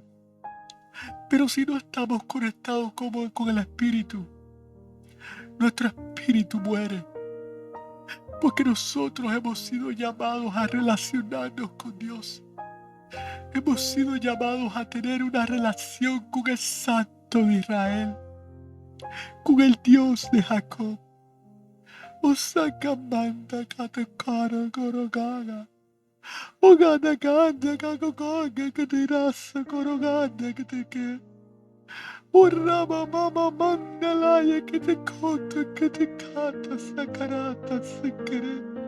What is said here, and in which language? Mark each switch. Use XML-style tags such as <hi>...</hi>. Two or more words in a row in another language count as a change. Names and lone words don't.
<es>Pero si no estamos conectados con el Espíritu, nuestro espíritu muere. Porque nosotros hemos sido llamados a relacionarnos con Dios. Hemos sido llamados a tener una relación con el Santo de Israel, con el Dios de Jacob. Osakamanda katakara gorogaga. Oganda ganda gagogonga kadirasa koroganda kateke. Urrama mama mandalaya katekota katekata sakarata sakare.</es>